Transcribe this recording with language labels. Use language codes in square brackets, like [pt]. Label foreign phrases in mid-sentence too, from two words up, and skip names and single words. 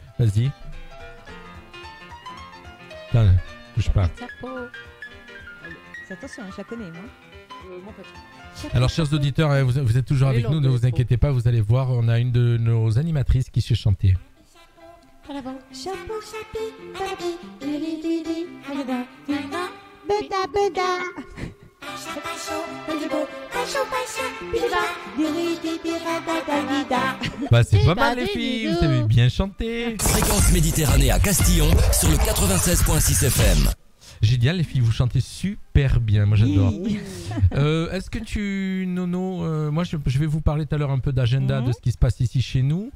[fr] Vas-y. Tiens, bouge pas. Chapeau. Attention, je la connais, moi. Moi, pas trop. Alors, chers auditeurs, vous êtes toujours Et avec nous, ne vous l'anglais, inquiétez pas, vous allez voir, on a une de nos animatrices qui sait chanter. Chapeau, chapi, papi, diri, diri, beda, beda, beda. Pacho, pacho, beda, pacho, pacho, beda, diri, diri, da, da, da. Bah, c'est pas mal, les filles, vous avez bien chanté. Fréquence Méditerranée à Castillon sur le 96.6 FM. Génial, les filles, vous chantez super super bien. Moi, j'adore. Oui. Est-ce que Nono, moi, je vais vous parler tout à l'heure un peu d'agenda, de ce qui se passe ici chez nous.